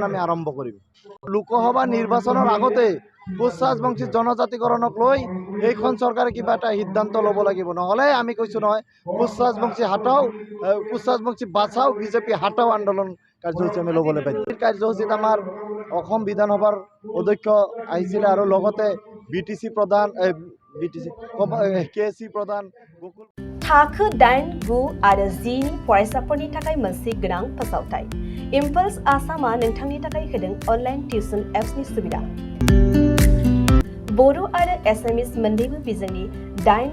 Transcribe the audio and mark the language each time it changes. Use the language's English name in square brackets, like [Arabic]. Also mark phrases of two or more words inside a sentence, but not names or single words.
[Assamese] আমি আৰম্ভ কৰিম লোকসভা নিৰ্বাচনৰ আগতে কুচৰাজবংশী জনজাতিকৰণক লৈ এইখন চৰকাৰে কিবা এটা সিদ্ধান্ত ল'ব লাগিব নহ'লে আমি কৈছোঁ নহয় [Hindi] कुचराजबंशी हटाओ कुचराजबंशी बचाओ बीजेपी हटाओ [Assamese] আন্দোলন কাৰ্যসূচী আমি ল'বলৈ পাইছোঁ কাৰ্যসূচীত আমাৰ অসম বিধানসভাৰ অধ্যক্ষ আহিছিলে আৰু লগতে BTC प्रधान KC प्रधान गोकुल [Bodo] थाखो 8, 9 आरो 10 नि फरायसाफोरनि थाखाय मोनसे गोनां फोसावथाय इम्पल्स आसामा नोंथांनि थाखाय होदों [English] online tuition appsni [Bodo] सुबिदा बर' आरो एसामिस मोन्नैबो बिजोंनि 8,